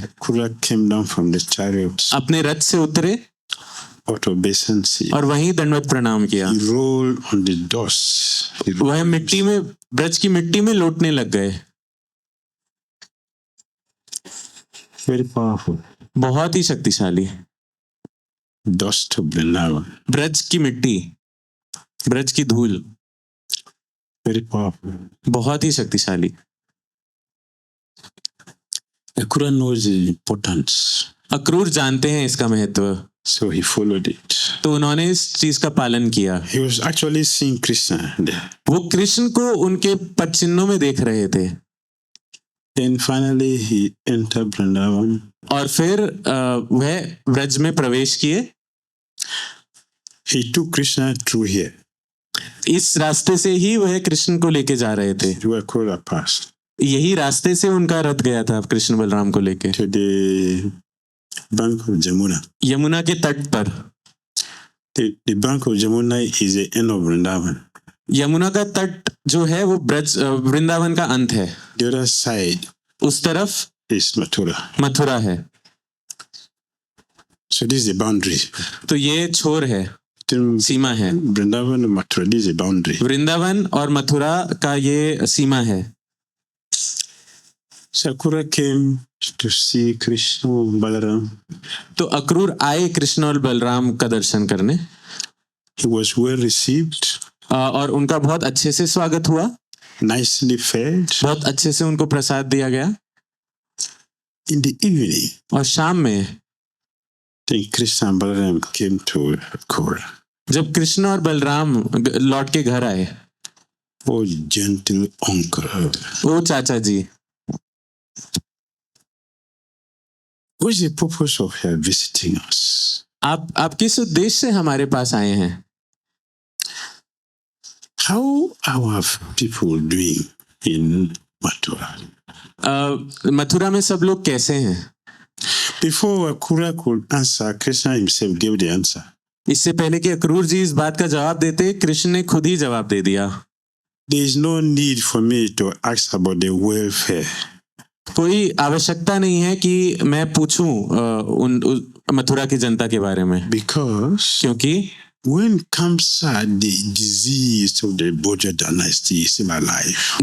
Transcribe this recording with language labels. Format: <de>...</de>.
<en>Akrura came down from the chariots</en> <hi>अपने रथ से उतरे</hi> <en>out of obeisance.</en> <hi>और वहीं दंडवत प्रणाम किया।</hi> <en>He rolled on the dust.</en> <hi>वह मिट्टी में, ब्रज की मिट्टी में लौटने लग गए।</hi> <en>Very powerful.</en> <hi>बहुत ही शक्तिशाली।</hi> <en>Dust of Vrindavan.</en> <hi>ब्रज की मिट्टी, ब्रज की धूल,</hi> <en>Very powerful.</en> <hi>बहुत ही शक्तिशाली।</hi> <en>Akrura knows the importance.</en> <hi>Akrur जानते हैं इसका महत्व,</hi> <en>So he followed it.</en> <hi>तो उन्होंने इस चीज का पालन किया।</hi> <en>He was actually seeing Krishna there.</en> <hi>वो कृष्ण को उनके पदचिन्हों में देख रहे थे।</hi> <en>Then finally he entered Vrindavan.</en> <hi>और फिर वह ब्रज में प्रवेश किए।</hi> <en>He took Krishna through here.</en> <hi>इस रास्ते से ही वह कृष्ण को लेके जा रहे थे।</hi> <en>Through Akrura Pass.</en> <hi>यही रास्ते से उनका रथ गया था कृष्ण बलराम को लेके</hi> <en>To the bank of Jamuna.</en> <hi>Yamuna के तट पर।</hi> <en>The bank of Jamuna is the end of Vrindavan.</en> <hi>Yamuna का तट जो है वो ब्रज वृंदावन का अंत है।</hi> <en>The other side</en> <hi>उस तरफ</hi> <en>is Mathura.</en> <hi>मथुरा है।</hi> <en>So this is the boundary.</en> <hi>तो ये छोर है,</hi> <en>Between</en> <hi>सीमा है।</hi> <en>Vrindavan and Mathura, this is the boundary.</en> <hi>Vrindavan और मथुरा का ये सीमा है।</hi> <en>Sakura came to see Krishna and Balaram.</en> <hi>तो अक्रूर आए कृष्ण और बलराम का दर्शन करने।</hi> <en>He was well received,</en> <hi>और उनका बहुत अच्छे से स्वागत हुआ,</hi> <en>nicely fed.</en> <hi>बहुत अच्छे से उनको प्रसाद दिया गया।</hi> <en>In the evening,</en> <hi>और शाम में</hi> <en>then Krishna and Balaram came to Akrura.</en> <hi>जब कृष्ण और बलराम लौट के घर आए,</hi> <en>Oh, gentle uncle.</en> <hi>ओ चाचा जी,</hi> <en>What's the purpose of your visiting us?</en> <hi>आप किस उद्देश्य से हमारे पास आए हैं?</hi> <en>How are people doing in Mathura?</en> <hi>Mathura में सब लोग कैसे हैं?</hi> <en>Before Akrura could answer, Krishna himself gave the answer.</en> <hi>इससे पहले कि अक्रूर जी इस बात का जवाब देते, कृष्ण ने खुद ही जवाब दे दिया।</hi> <en>There is no need for me to ask about the welfare.</en> <hi>कोई आवश्यकता नहीं है कि मैं पूछूं मथुरा की जनता के बारे में,</hi> <en>Because</en> <hi>क्योंकि</hi> <en>when Kamsa, the disease of the Bhoja dynasty, is still alive.</en>